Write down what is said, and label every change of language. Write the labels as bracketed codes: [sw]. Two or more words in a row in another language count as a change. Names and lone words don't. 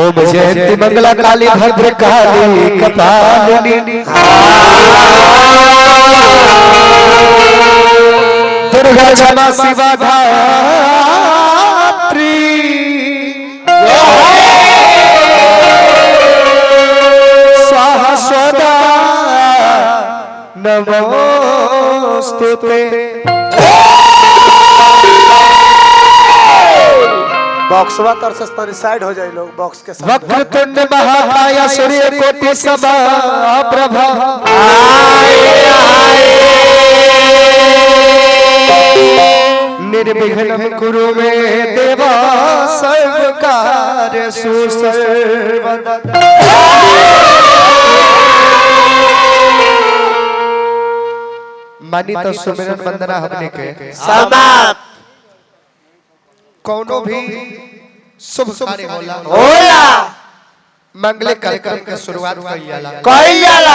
[sa] जयंती मंगला काली भद्र काली कपालिनी दुर्गा क्षमा शिवा धात्री स्वाहा स्वदा नमोस्तुते। [bho] बॉक्सवा तर से साइड हो जाए लोग बॉक्स के साथ। [sa] वक्रतुंड महाकाय सूर्य कोटि समप्रभ निर्विघ्नं कुरु मे देव सर्वकार्येषु सर्वदा। [bho] मानी तो सुमिरन वंदना हमने के समाप्त। कोनो भी शुभ कार्य होला मंगलिक कार्यक्रम के शुरुआत कइल जाला।